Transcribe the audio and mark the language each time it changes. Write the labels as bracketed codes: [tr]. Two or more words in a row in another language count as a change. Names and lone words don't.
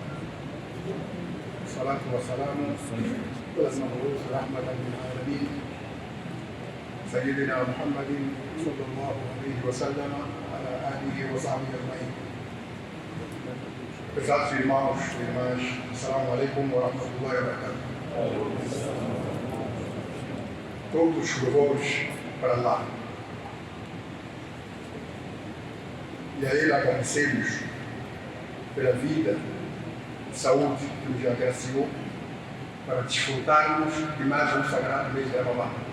[ar] الصلاة والسلام على المبعوث رحمة للعالمين سيدنا محمد صلى الله عليه وسلم وعلى آله وصحبه أجمعين. [pt] Pesados irmãos e irmãs, [ar] السلام عليكم ورحمة الله وبركاته. [pt] Todos os louvores para Allah. E a Ele agradecemos pela vida, saúde que nos agraciou para desfrutarmos de mais um sagrado mês de Ramadã.